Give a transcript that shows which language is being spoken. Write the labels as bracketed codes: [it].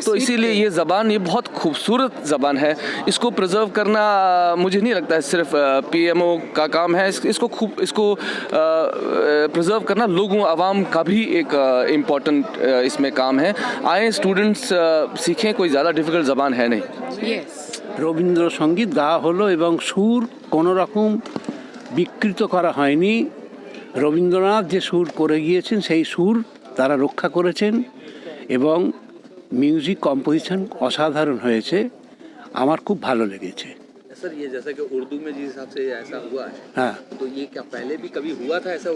[hi] तो इसीलिए ये ज़बान, ये बहुत खूबसूरत ज़बान है, इसको प्रिजर्व करना मुझे नहीं लगता है सिर्फ PMO का काम है, इसको प्रिजर्व करना लोगों आवाम का भी एक इम्पॉर्टेंट इसमें काम है। आए स्टूडेंट्स सीखें, कोई ज़्यादा डिफ़िकल्ट ज़बान है नहीं। [bn] रविंद्र संगीत गाওয়া হলো এবং সুর কোনো রকম বিকৃত করা হয়নি। রবীন্দ্রনাথ যে সুর করে গিয়েছেন সেই সুর তারা রক্ষা করেছেন, এবং মিউজিক কম্পোজিশন অসাধারণ হয়েছে, আমার খুব ভালো লেগেছে। [hi] सर ये जैसा कि उर्दू में जिस हिसाब से ऐसा हुआ है, हाँ तो ये क्या पहले भी कभी हुआ था ऐसा?